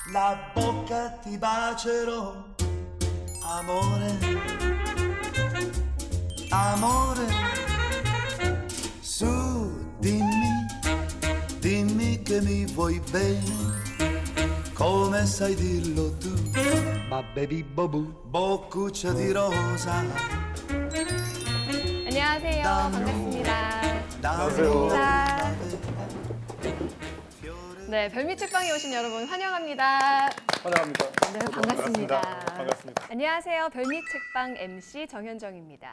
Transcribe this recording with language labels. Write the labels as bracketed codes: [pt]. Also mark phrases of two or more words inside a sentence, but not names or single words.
[it] a bocca ti bacerò, amore, amore, su dimmi, dimmi che mi vuoi bene, come sai dirlo tu, babbebi bobu, boccuccia di rosa. [ko] 안녕하세요. 반갑습니다. 반갑습니다. 네, 별미 책방에 오신 여러분 환영합니다. 환영합니다. 네, 반갑습니다. 반갑습니다. 안녕하세요. 별미 책방 MC 정현정입니다.